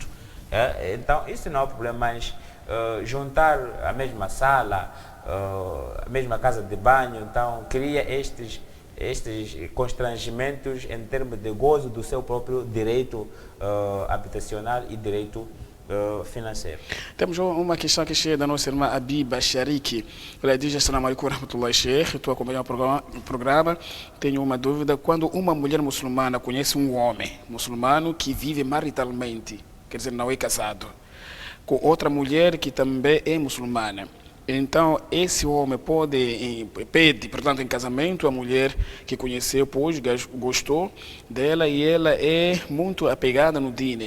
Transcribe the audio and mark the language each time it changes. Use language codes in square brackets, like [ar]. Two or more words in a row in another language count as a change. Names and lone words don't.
[pt] Então, isso não é um problema, mas juntar a mesma sala, a mesma casa de banho, então cria estes constrangimentos em termos de gozo do seu próprio direito habitacional e direito financeiro. Temos uma questão que chega da nossa irmã Abiba Shariki. Ela diz: [ar] السلام عليكم ورحمة الله شيخ, [pt] estou acompanhando o programa. Tenho uma dúvida. Quando uma mulher muçulmana conhece um homem muçulmano que vive maritalmente quer dizer, não é casado, com outra mulher que também é muçulmana. Então, esse homem pede, portanto, em casamento a mulher que conheceu, pois gostou dela e ela é muito apegada no dine.